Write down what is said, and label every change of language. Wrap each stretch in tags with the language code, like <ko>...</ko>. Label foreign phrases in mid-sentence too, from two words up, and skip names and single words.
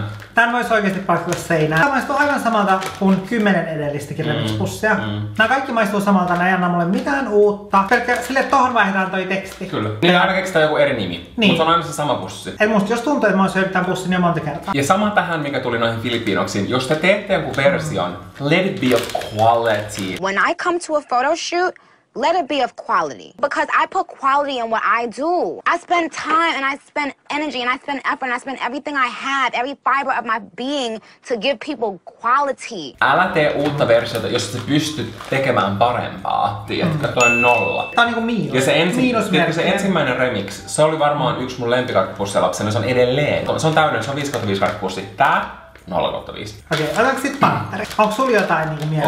<fi>Tän voisi oikeesti paikata seinään. Tää maistuu aivan samalta kuin 10 edellistäkin remix-pussia. Nää kaikki maistuu samalta, nää ei anna mulle mitään uutta. Pelkkä sille tohon vaihdetaan toi teksti. Kyllä. Niin aina keksitään joku eri nimi. Niin. Mutta on aina se sama pussi. Et musta jos tuntuu, että mä oon syönyt tän pussin jo monta kertaa. Ja sama tähän, mikä tuli noihin Filippiinoksiin. Jos te teette jonkun version,</fi> <en>let it be of quality. When I come to a photo shoot, let it be of quality. Because I put quality in what I do. I spend time and I spend energy and I spend effort and I spend everything I have, every fiber of my being to give people quality.</en> <fi>Älä tee uutta versiota, jos sä pystyt tekemään parempaa. Tiedätkö, toi on nolla. Tää on niinku miinus. Ja se, Miinusmerkki. se ensimmäinen remix, se oli varmaan yksi mun lempikarkkipussia lapsena, se on edelleen. Se on täyden, se on 5/5 karkkipussi. Tää 0/5. Okei, otetaanko sit Pantteri? Onko sulla jotain niinku mieleen</fi>